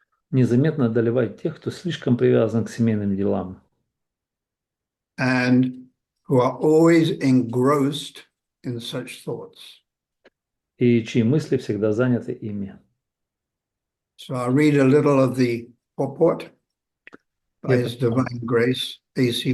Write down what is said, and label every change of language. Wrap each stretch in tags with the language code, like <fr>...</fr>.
<ru>Незаметно одолевает тех, кто слишком привязан к семейным делам.</ru> <en>And who are always engrossed in such thoughts.</en> <ru>И чьи мысли всегда заняты ими.</ru> <en>So I'll read a little of the purport by His Divine Grace, A.C.</en>